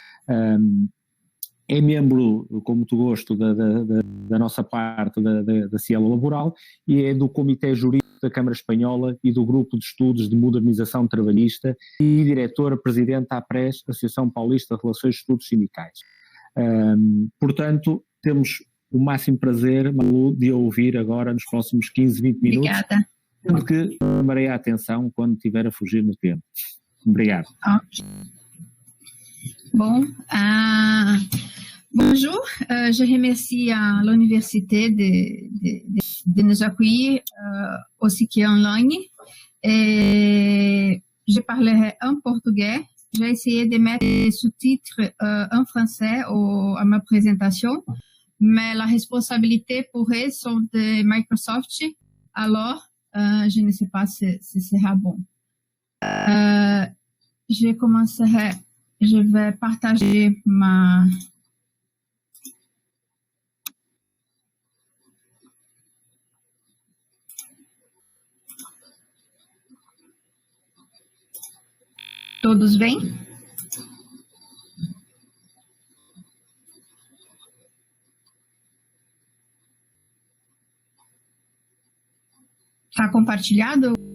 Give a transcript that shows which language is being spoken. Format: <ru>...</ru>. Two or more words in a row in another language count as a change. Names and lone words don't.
<pt>É membro, com muito gosto, da nossa parte da Cielo Laboral e é do Comitê Jurídico da Câmara Espanhola e do Grupo de Estudos de Modernização Trabalhista e diretora-presidente da APRES, Associação Paulista de Relações de Estudos Sindicais. Portanto, temos o máximo prazer, Malu, de a ouvir agora nos próximos 15, 20 minutos. Obrigada. Sendo que chamarei a atenção quando estiver a fugir no tempo. Obrigado.</pt> <fr>Bon, bonjour, je remercie l'université de nous accueillir aussi qui est en ligne. Et je parlerai en portugais. J'ai essayé de mettre des sous-titres en français à ma présentation, mais la responsabilité pour eux sont de Microsoft, alors je ne sais pas si ce sera bon. Je vais partager ma...</fr> <pt>Todos bem? Está compartilhado?</pt>